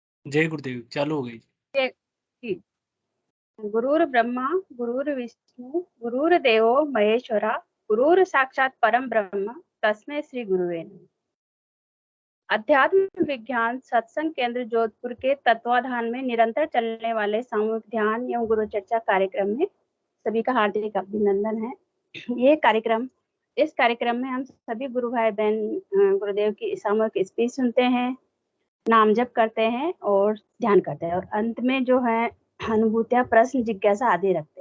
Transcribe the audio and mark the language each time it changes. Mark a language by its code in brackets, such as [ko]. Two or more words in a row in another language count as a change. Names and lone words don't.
[hi] जय गुरुदेव चालू हो गई। जी। [sa] गुरुर् ब्रह्मा गुरुर्विष्णु गुरुर्देवो महेश्वरा गुरुर साक्षात परम ब्रह्म तस्मै श्री गुरुवे नमः। [hi] अध्यात्म विज्ञान सत्संग केंद्र जोधपुर के तत्वाधान में निरंतर चलने वाले सामूहिक ध्यान एवं गुरु चर्चा कार्यक्रम में सभी का हार्दिक अभिनंदन है। इस कार्यक्रम में हम सभी गुरु भाई बहन गुरुदेव की सामूहिक स्पीच सुनते हैं, नाम जप करते हैं और ध्यान करते हैं और अंत में जो है अनुभूतियां, प्रश्न, जिज्ञासा आदि रखते हैं।